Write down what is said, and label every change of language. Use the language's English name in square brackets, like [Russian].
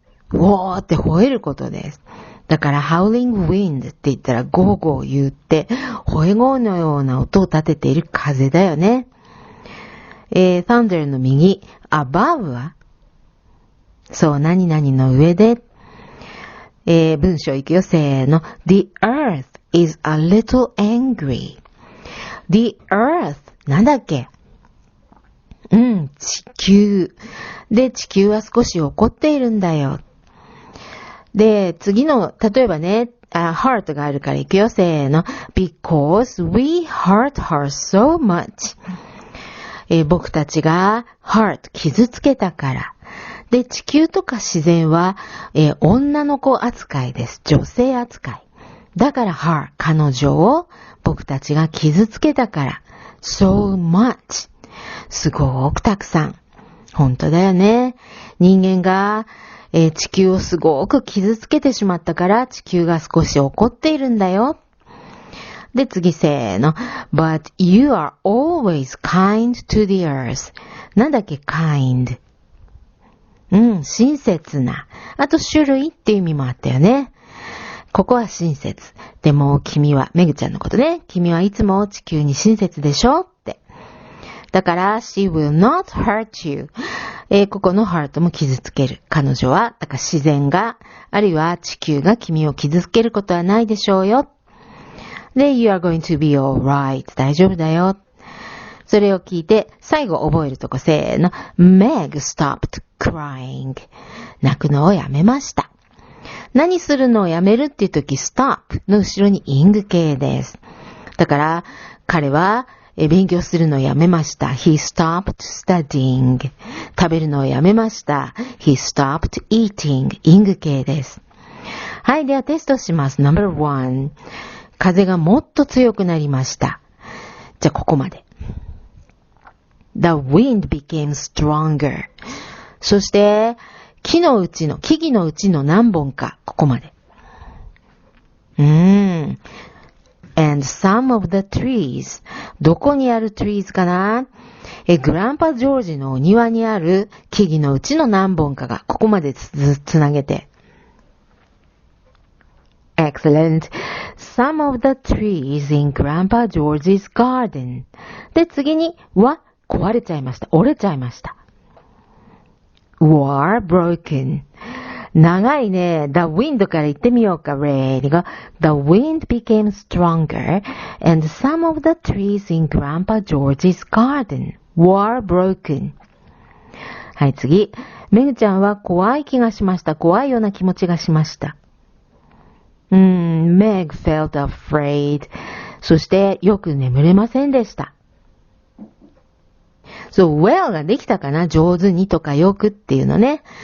[Japanese] ウォーって吠えることです。だから、howling wind って言ったら、ゴーゴー言って、吠え声のような音を立てている風だよね。 thunder の右、above はそう、何々の上で、文章いくよ、せーの。 [English] The earth is a little angry. [Japanese] The earth なんだっけ？地球。で、地球は少し怒っているんだよ。で、次の、例えばね、heart があるからいくよ、せーの。 [English] Because we hurt her so much. [Japanese] 僕たちが hurt 傷つけたから。で、地球とか自然は、女の子扱いです。女性扱い。だから her 彼女を僕たちが傷つけたから。 so much すごくたくさん。本当だよね。人間が、地球をすごく傷つけてしまったから地球が少し怒っているんだよ。で、次せーの。 [English] But you are always kind to the earth. [Japanese] なんだっけ kind。親切な。あと種類っていう意味もあったよね。ここは親切。でも君は、めぐちゃんのことね。君はいつも地球に親切でしょって。 [English] だから、she will not hurt you. [Japanese] ここの hurt も傷つける。彼女は、だから自然が、あるいは地球が君を傷つけることはないでしょうよ。 [English] で、you are going to be alright. [Japanese] 大丈夫だよ。それを聞いて、最後覚えるとこせーの。 [English] Meg stopped crying. [Japanese] 泣くのをやめました。何するのをやめるっていうとき、stop の後ろに ing 形です。だから、彼は勉強するのをやめました。 [English] He stopped studying. [Japanese] 食べるのをやめました。 [English] He stopped eating. ing 形です。 [Japanese] はい、ではテストします。 No.1。風がもっと強くなりました。じゃあここまで。 [English] The wind became stronger. [Japanese] そして、木々のうちの何本か、ここまで。 [English] And some of the trees. [Japanese] どこにある trees かな？グランパジョージのお庭にある木々のうちの何本かが、ここまでつなげて。 [English] Excellent. Some of the trees in Grandpa George's garden. [Japanese] で、次には壊れちゃいました。折れちゃいました。 [English] were broken. [Japanese] 長いね。 The wind から言ってみようか。 [English] Ready go. The wind became stronger and some of the trees in Grandpa George's garden were broken. [Japanese] はい、次。めぐちゃんは怖い気がしました。怖いような気持ちがしました。 [English] Meg felt afraid. [Japanese] そしてよく眠れませんでした。 well ができたかな？上手にとかよくっていうのね。